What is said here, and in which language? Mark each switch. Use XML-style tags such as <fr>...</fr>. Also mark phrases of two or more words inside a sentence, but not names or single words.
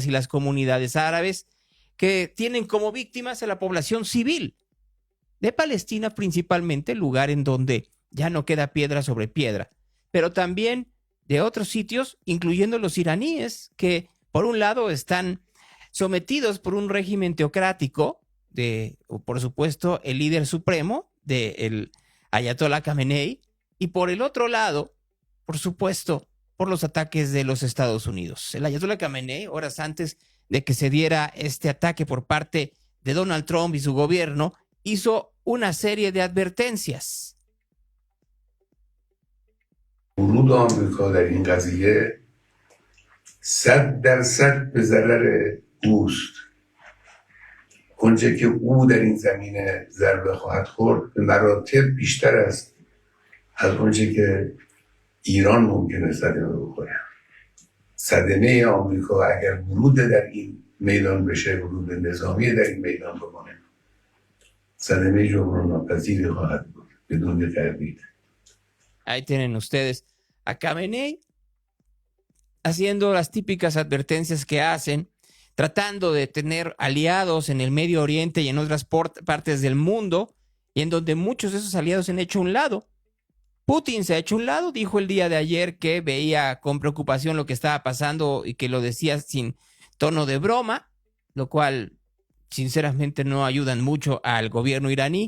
<es>y las comunidades árabes, que tienen como víctimas a la población civil de Palestina, principalmente el lugar en donde ya no queda piedra sobre piedra, pero también de otros sitios, incluyendo los iraníes, que por un lado están sometidos por un régimen teocrático de, por supuesto, el líder supremo del Ayatollah Khamenei, y por el otro lado, por supuesto, por los ataques de los Estados Unidos. El Ayatollah Khamenei, horas antes de que se diera este ataque por parte de Donald Trump y su gobierno, hizo una serie de advertencias.</es> <fa>ورود آمریکا در این قضیه 100% به ضرر اوست. اونچه که او در این زمینه ضربه خواهد خورد به مراتب بیشتر است از اونچه که ایران ممکنه صدمه بخوره. صدمه آمریکا اگر ورود در این میدان بشه، ورود نظامی در این میدان بکنه، صدمه جبران‌ناپذیری خواهد بود بدون تردید.</fa> <es>Ahí tienen ustedes a Khamenei haciendo las típicas advertencias que hacen, tratando de tener aliados en el Medio Oriente y en otras partes del mundo, y en donde muchos de esos aliados se han hecho a un lado. Putin se ha hecho a un lado, dijo el día de ayer que veía con preocupación lo que estaba pasando y que lo decía sin tono de broma, lo cual sinceramente no ayudan mucho al gobierno iraní.</es>